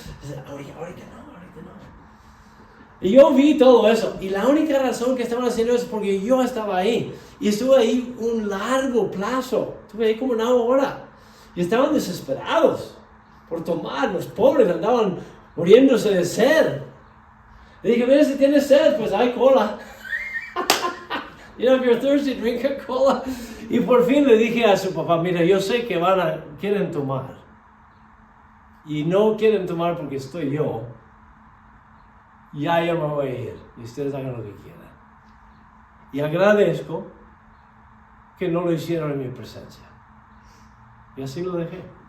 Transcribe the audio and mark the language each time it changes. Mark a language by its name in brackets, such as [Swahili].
[Spanish] Dice, ahorita no. Y yo vi todo eso, y la única razón que estaban haciendo eso es porque yo estaba ahí, y estuve ahí un largo plazo, estuve ahí como una hora, y estaban desesperados por tomar, los pobres andaban muriéndose de sed. Le dije, mira, si tienes sed, pues hay cola. [English] You know, if you're thirsty, drink a cola. [Spanish] Y por fin le dije a su papá, mira, yo sé que quieren tomar, y no quieren tomar porque estoy yo. Ya me voy a ir y ustedes hagan lo que quieran. Y agradezco que no lo hicieron en mi presencia. Y así lo dejé.